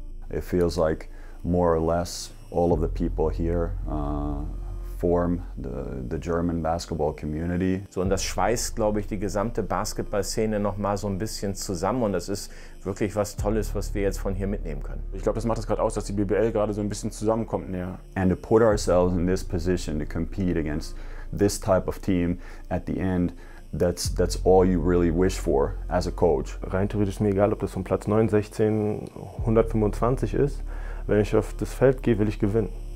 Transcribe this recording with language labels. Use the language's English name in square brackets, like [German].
[English] It feels like more or less all of the people here form the German basketball community. [German] So, und das schweißt, glaube ich, die gesamte Basketballszene noch mal so ein bisschen zusammen, und das ist wirklich was Tolles, was wir jetzt von hier mitnehmen können. Ich glaube, das macht es gerade aus, dass die BBL gerade so ein bisschen zusammenkommt näher. [English] And to put ourselves in this position to compete against this type of team at the end, that's all you really wish for as a coach. [German] Rein theoretisch ist mir egal, ob das von Platz 9, 16, 125 ist. Wenn ich auf das Feld gehe, will ich gewinnen.